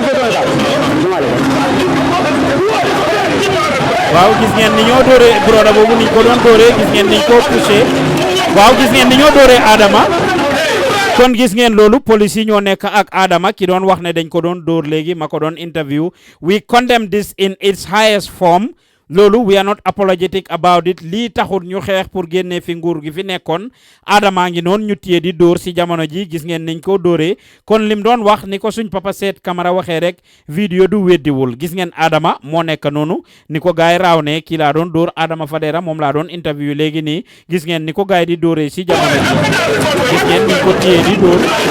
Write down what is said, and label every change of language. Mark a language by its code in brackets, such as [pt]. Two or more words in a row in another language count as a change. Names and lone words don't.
[wo] waaw gis ngeen ni ñoo dóoree broda boobu niñ ko doon dóoree gis ngeen niñ ko poussé waaw gis ngeen ni ñoo dóoree Adama kon gis ngeen loolu police yi ñoo nekk ak Adama ki doon wax ne dañ ko doon dóor léegi ma ko doon interview. [en] We condemn this in its highest form. [wo] loolu [en] we are not apologetic about it [wo] lii taxul ñu xeex pour génnee fi nguur gi fi nekkoon Adama ngi noonu ñu téye di dóor si jamono ji gis ngeen niñ ko dóoree kon lim doon wax ni ko suñ papa seet Camara waxee rek vidéo du weddiwul gis ngeen Adama moo nekk noonu ni ko gaay raaw ne kii laa doon dóor Adama Fadera moom laa doon interview léegi nii gis ngeen ni ko gaay di dóoree si jamono ji gis ngeen niñ ko téye di dóor